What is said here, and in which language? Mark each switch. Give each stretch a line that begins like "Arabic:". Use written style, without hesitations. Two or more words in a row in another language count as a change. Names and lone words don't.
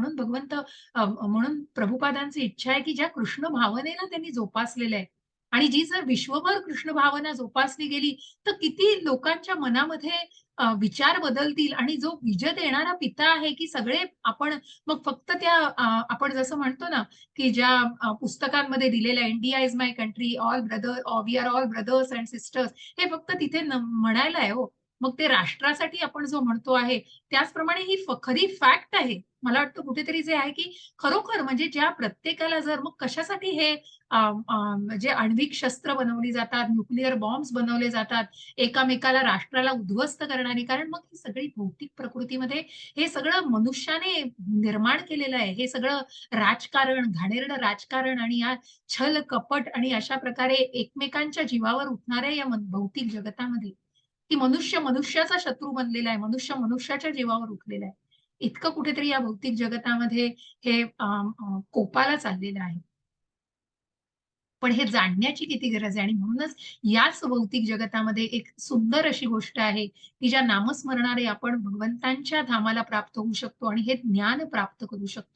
Marathi: म्हणून म्हणून प्रभुपादांची इच्छा आहे, की ज्या कृष्ण भावनेला त्यांनी जोपासलेलं आहे आणि जी जर विश्वभर कृष्ण भावना जोपासली गेली, तर किती लोकांच्या मनामध्ये विचार बदलतील आणि जो बीज देणारा पिता आहे, की सगळे आपण मग फक्त त्या आपण जसं म्हणतो ना, की ज्या पुस्तकांमध्ये दिलेलं आहे,
English: India is my country, all brother we are all brothers and sisters,
Marathi: हे फक्त तिथे म्हणायला आहे हो. मग ते राष्ट्रासाठी आपण जो म्हणतो आहे, त्याचप्रमाणे ही खरी फॅक्ट आहे. मला वाटतं कुठेतरी जे आहे, की खरोखर म्हणजे ज्या प्रत्येकाला जर मग कशासाठी हे म्हणजे आण्विक शस्त्र बनवली जातात,
English: nuclear bombs
Marathi: बनवले जातात, एकामेकाला राष्ट्राला उद्ध्वस्त करणारी. कारण मग ही सगळी भौतिक प्रकृतीमध्ये हे सगळं मनुष्याने निर्माण केलेलं आहे. हे सगळं राजकारण, घाणेरडं राजकारण आणि या छल, कपट आणि अशा प्रकारे एकमेकांच्या जीवावर उठणाऱ्या या भौतिक जगतामध्ये, की मनुष्य मनुष्याचा शत्रू बनलेला आहे, मनुष्य मनुष्याच्या जीवावर उठलेला आहे. इतकं कुठेतरी या भौतिक जगतामध्ये हे कोपाला चाललेलं आहे. पण हे जाणण्याची किती गरज आहे आणि म्हणूनच याच भौतिक जगतामध्ये एक सुंदर अशी गोष्ट आहे, की ज्या नामस्मरणाने आपण भगवंतांच्या धामाला प्राप्त होऊ शकतो आणि हे ज्ञान प्राप्त करू शकतो.